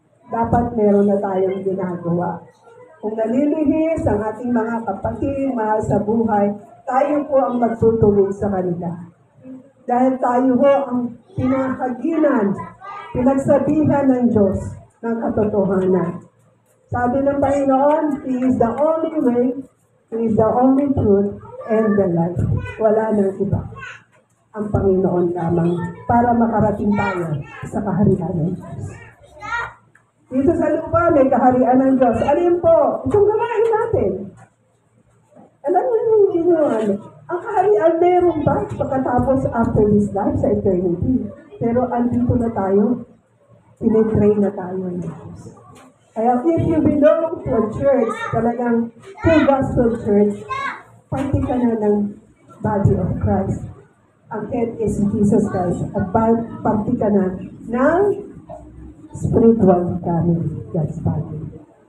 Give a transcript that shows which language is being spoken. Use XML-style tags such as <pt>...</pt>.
<tl>Dapat meron na tayong ginagawa. Kung nalilihis ang ating mga kapatid, mahal sa buhay, tayo po ang magtutuwid sa kanila. Dahil tayo ho ang pinakaginan, pinagsabihan ng Diyos ng katotohanan. Sabi ng Panginoon,</tl> <en>He is the only way, He is the only truth, and the life.</en> <tl>Wala nang iba. Ang Panginoon lamang para makarating tayo sa kaharian ng Diyos. Dito sa lupa, may kaharian ng Diyos. Alin po? Itong gawain natin. Alam mo hindi nyo ang kaharian meron ba pagkatapos after this life sa eternity? Pero andito na tayo. Pinitrain na tayo ng Diyos. Kaya</tl> <en>if you belong to a church,</en> <tl>talagang full gospel church, parte ka na ng body of Christ. Ang head is Jesus Christ. At parte ka na ng</tl> <en>spiritual family, God's family.</en>